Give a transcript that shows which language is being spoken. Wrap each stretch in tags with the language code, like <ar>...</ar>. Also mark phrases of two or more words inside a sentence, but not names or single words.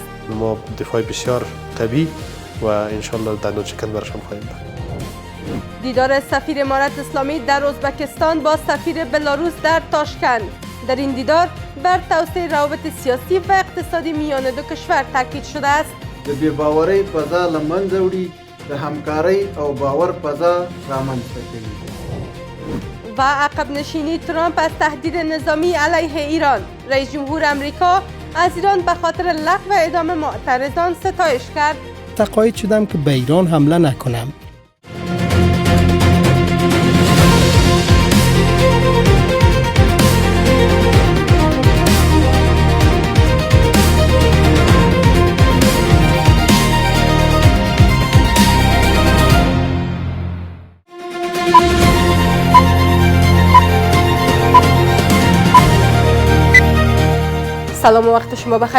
<fa>ما دفاع بسیار قوی و انشالله دندان شکن برشان خواهیم داد. دیدار سفیر امارت اسلامی در ازبکستان با سفیر بلاروس در تاشکند. در این دیدار بر توسعه روابط سیاسی و اقتصادی میان دو کشور تاکید شده است.</fa> <ps>د بی‌باورۍ فضا له منځه وړي، د همکارۍ او باور فضا رامنځته کوي.</ps> <fa>و عقب نشینی ترامپ از تهدید نظامی علیه ایران. رئیس جمهور امریکا از ایران به خاطر لغو اعدام معترضان ستایش کرد. تقاعد شدم که به ایران حمله نکنم. سلام و وقت شما بخیر.</fa>